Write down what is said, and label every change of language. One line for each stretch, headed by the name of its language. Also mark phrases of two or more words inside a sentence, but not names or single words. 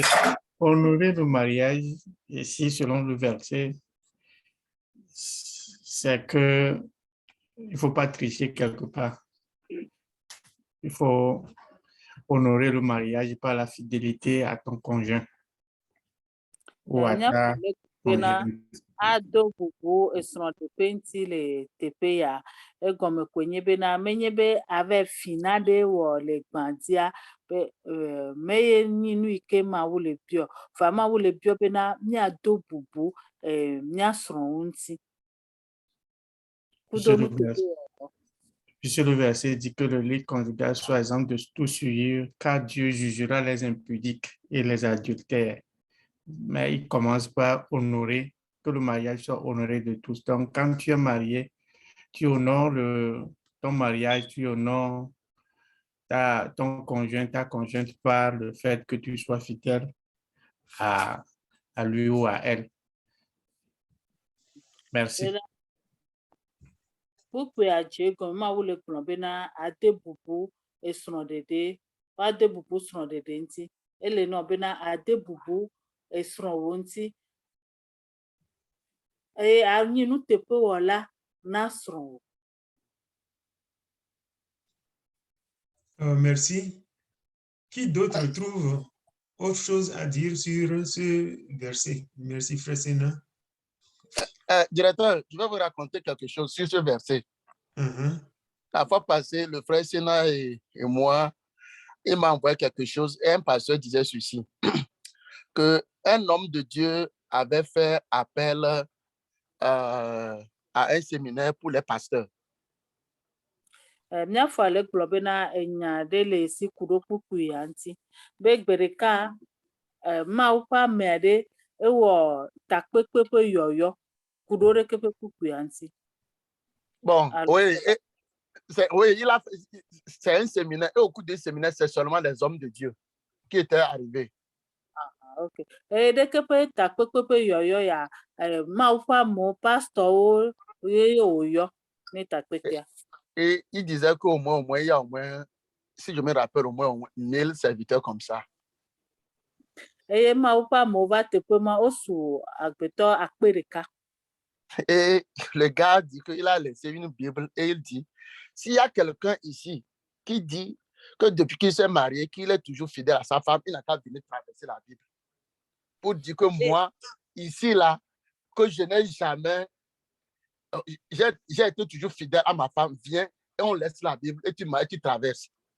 French: Honorer le mariage, ici, selon le verset, c'est que il ne faut pas tricher quelque part. Il faut honorer le mariage par la fidélité à ton conjoint ou à ta conjointe.
Ewe: Ado bubu esrɔ̃ɖeƒe ŋuti le teƒe ya, egɔme koe nye bena menye be ave fina ɖe wɔ le gbã dzia, be meye nyi nu yi ke Mawu le biɔ, va Mawu le biɔ bena míado bubu mía srɔ̃wo ŋuti.
French: Puisque le verset dit que le lit conjugal soit exempt de toute souillure, car Dieu jugera les impudiques et les adultères. Mais il commence par honorer, que le mariage soit honoré de tous. Donc, quand tu es marié, tu honores ton mariage, tu honores ton conjoint, ta conjointe par le fait que tu sois fidèle à lui ou à elle. Merci.
Ewe: Kpukpui adze gɔme Mawu le gblɔ bena ade bubu esrɔ̃ɖeɖe, woade bubu srɔ̃ɖeɖe ŋuti. Ele nɔ bena ade bubu esrɔ̃wo ŋuti. eye anyi nu teƒe wɔla na srɔ̃wò.
French: Merci. Qui d'autre trouve autre chose à dire sur ce verset? Merci, Frère Sénat. Directeur, je vais vous raconter quelque chose sur ce verset. La fois passée, le frère Sénat et moi, il m'a envoyé quelque chose et un pasteur disait ceci, qu'un homme de Dieu avait fait appel à un séminaire pour les pasteurs.
Ewe: Míafɔ ale gblɔ bena enya ɖe le esi ku ɖo kpukpui ya ŋuti. Be gbe ɖeka Mawu ƒe ame aɖe ewɔ takpekpe ƒe yɔyɔ ku ɖo ɖeke ƒe kpukpui ya ŋuti.
French: Bon, oui, c'est un séminaire, et au cours du séminaire, c'est seulement les hommes de Dieu qui étaient arrivés. Ok.
Ewe: Ɖeke ƒe takpekpe ƒe yɔyɔ ya, Mawu ƒe amewo, pastorwo ye wòyɔ ne takpekpea.
French: Et il disait qu'au moins, il y a au moins, si je me rappelle, au moins 1000 serviteurs comme ça.
Ewe: Eye Mawu ƒe amewo va teƒe ma, wosu agbetɔ akpe ɖeka.
French: Et le gars dit qu'il a laissé une Bible et il dit, s'il y a quelqu'un ici qui dit que depuis qu'il s'est marié, qu'il est toujours fidèle à sa femme, il n'a qu'à venir traverser la Bible. Pour dire que moi, ici, là, que je n'ai jamais, j'ai été toujours fidèle à ma femme, viens et on laisse la Bible et tu traverses.